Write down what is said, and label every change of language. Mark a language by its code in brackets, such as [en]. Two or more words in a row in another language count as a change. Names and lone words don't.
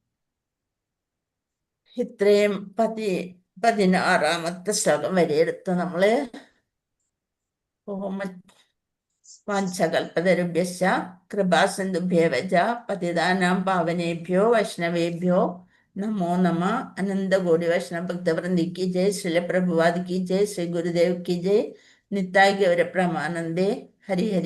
[ml] ഇത്രയും 16ാമത്തെ ശ്ലോകം വരെ എടുത്ത് നമ്മള് [sa] വാഞ്ചകൽപതരുഭ്യശ്ച കൃപാസിന്ധുഭ്യേവ ച പതിതാനാം പാവനേഭ്യോ വൈഷ്ണവേഭ്യോ നമോ നമ. अनन्तकोटि वैष्णव भक्तवृन्द [hi] की जय, श्रील प्रभुपाद की जय, श्री गुरुदेव की जय, [bn] নিতাই গৌর প্রেমানন্দে. [hi] हरि हरि.